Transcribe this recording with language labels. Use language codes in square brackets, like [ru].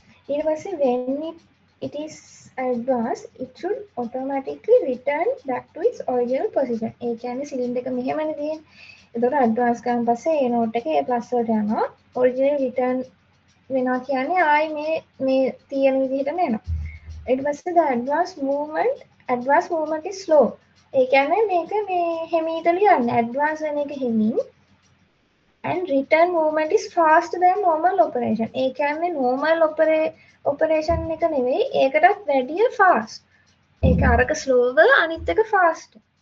[si] ඊට පස්සේ [en] when it is advanced it should automatically return back to its original position. [si] ඒ කියන්නේ cylinder එක මෙහෙමනේ තියෙන්නේ. එතකොට ඇඩ්වාන්ස් කරන් පස්සේ ඒ නෝට් එකේ A+ වලට යනවා. ඔරිජිනල් රිටර්න් වෙනවා කියන්නේ ආයි මේ තියෙන විදිහටම එනවා. ඊට පස්සේ [en] the advanced movement is slow. [si] ඒ කියන්නේ මේක මේ හිමීටලි යන්නේ. ඇඩ්වාන්ස් වෙන එක හිමින් [en] and return movement is faster than normal operation. [si] ඒ කියන්නේ [en] normal operation [si] එක නෙවෙයි ඒකටත් වැඩිය fast. ඒක අරක slower අනිත් එක faster.